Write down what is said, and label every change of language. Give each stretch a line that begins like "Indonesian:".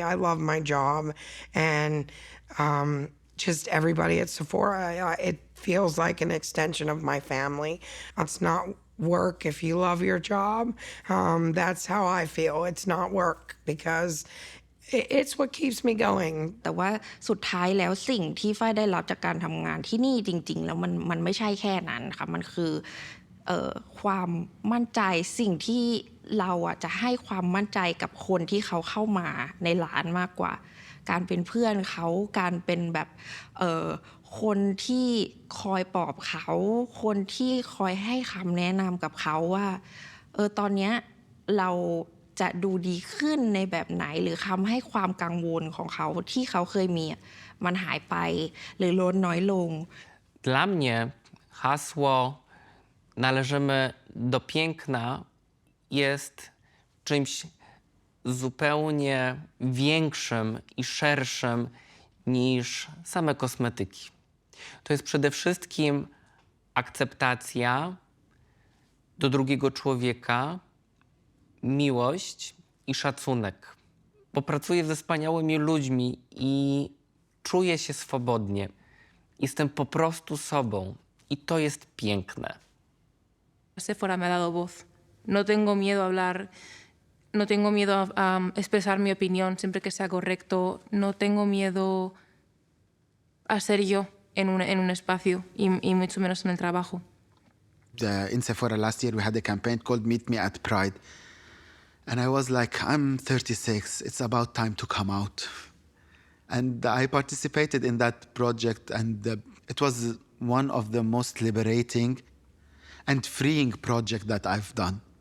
English: I love my job, and just everybody at Sephora, it feels like an extension of my family. It's not work if you love your job. That's how I feel. It's not work because it's what keeps me going.
Thai: แต่ว่าสุดท้ายแล้วสิ่งที่ฝ้ายได้รับจากการทำงานที่นี่จริงๆแล้วมันไม่ใช่แค่นั้นค่ะมันคือความมั่นใจสิ่งที่เราจะให้ความมั่นใจกับคนที่เขาเข้ามาในร้านมากกว่าการเป็นเพื่อนเขาการเป็นแบบ คนที่คอยปลอบเขาคนที่คอยให้คำแนะนำกับเขาว่าตอนนี้เราจะดูดีขึ้นในแบบไหนหรือทำให้ความกังวลของเขาที่เขาเคยมีมันหายไปหรือลดน้อยลง
Polish: Dla mnie hasło należymy do piękna jest czymś zupełnie większym i szerszym niż same kosmetyki. To jest przede wszystkim akceptacja do drugiego człowieka, miłość i szacunek. Bo pracuję ze wspaniałymi ludźmi i czuję się swobodnie. Jestem po prostu sobą i to jest piękne.
Spanish: Sephora me ha dado voz. No tengo miedo a hablar, no tengo miedo a expresar mi opinión siempre que sea correcto, no tengo miedo a ser yo en un espacio y mucho menos en el trabajo.
English: In Sephora last year we had a campaign called Meet Me at Pride. And I was like, I'm 36, it's about time to come out. And I participated in that project, and it was one of the most liberating and freeing project that I've done.